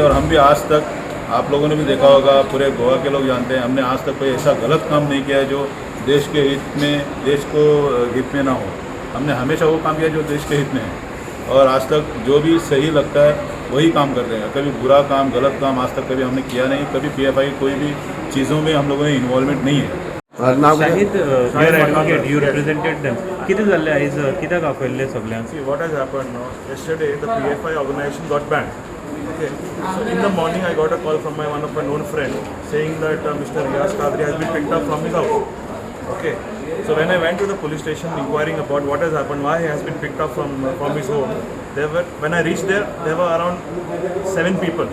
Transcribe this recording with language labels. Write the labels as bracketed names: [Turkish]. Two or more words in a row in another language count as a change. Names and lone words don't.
[Hindi] और हम भी आज तक, आप लोगों ने भी देखा होगा, पूरे गोवा के लोग जानते हैं, हमने आज तक कोई ऐसा गलत काम नहीं किया है जो देश के हित में, देश को हित में ना हो। हमने हमेशा वो काम किया जो देश के हित में है और आज तक जो भी सही लगता है वही काम करते हैं। कभी बुरा काम, गलत काम आज तक कभी हमने किया नहीं। कभी PFI कोई भी चीज़ों में हम लोगों ने इन्वॉल्वमेंट नहीं है। शाहिद, [English] Your advocate, you represented them. [Konkani] किती जाल्ले आयज, कित्याक आपयल्ले सगळ्यांक? [English] See what has happened now. Yesterday the PFI organization got banned. Okay. So in the morning I got a call from one of my known friend saying that Mr. Riyaz Qadri has been picked up from his house. Okay. So when I went to the police station inquiring about what has happened, why he has been picked up from his home, when I reached there were around 7 people.